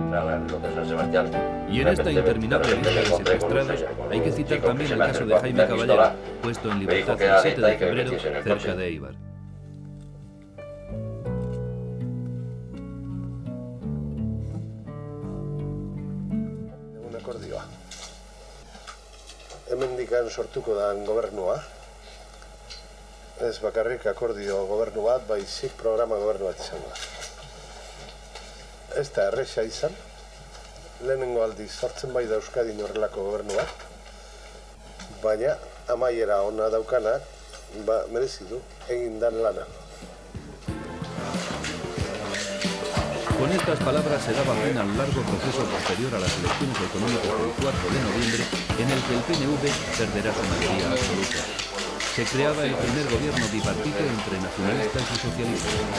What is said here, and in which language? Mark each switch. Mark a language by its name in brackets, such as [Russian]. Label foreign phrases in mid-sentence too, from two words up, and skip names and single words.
[Spanish] Y en esta interminable lista de secuestrados hay que citar también el caso de Jaime Caballero, puesto en libertad el 7 de febrero cerca de Eibar. [Basque] Un akordioa. Hemendikan sortuko da gobernua. Ez bakarrik akordio gobernu bat, baizik programa gobernu bat izango da. Ez da erresa izan, lehenengo aldiz sortzen bai da Euskadin horrelako gobernu bat, baina amaiera ona daukanak, merezi du egin dan lana. [Spanish] Con estas palabras se daba fin al largo proceso posterior a las elecciones autonómicas del 4 de noviembre, en el que el PNV perderá su mayoría absoluta. Se creaba el primer gobierno bipartito entre nacionalistas y socialistas.